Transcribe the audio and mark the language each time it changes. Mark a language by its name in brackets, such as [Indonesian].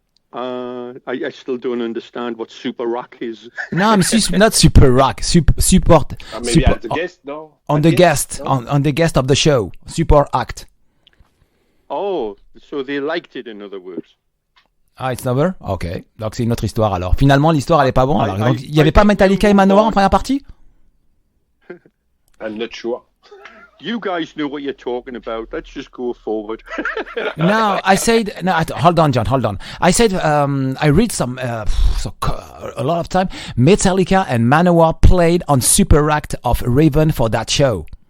[English] I still don't understand what Super Rock is. No, not Super Rock. Support. Maybe at the guest, no? On the guest of the show. Super Act. Oh, so they liked it, in other words. Ah, it's over? Ok. [French] Donc c'est une autre histoire alors. Finalement, l'histoire elle est pas bonne. Alors, donc, il y avait pas Metallica et Manowar en première partie? [English] I'm not sure. You guys know what you're talking about. Let's just go forward. No, I said hold on, John. Hold on. I said I read some a lot of time. Metallica and Manowar played on Super Act of Raven for that show.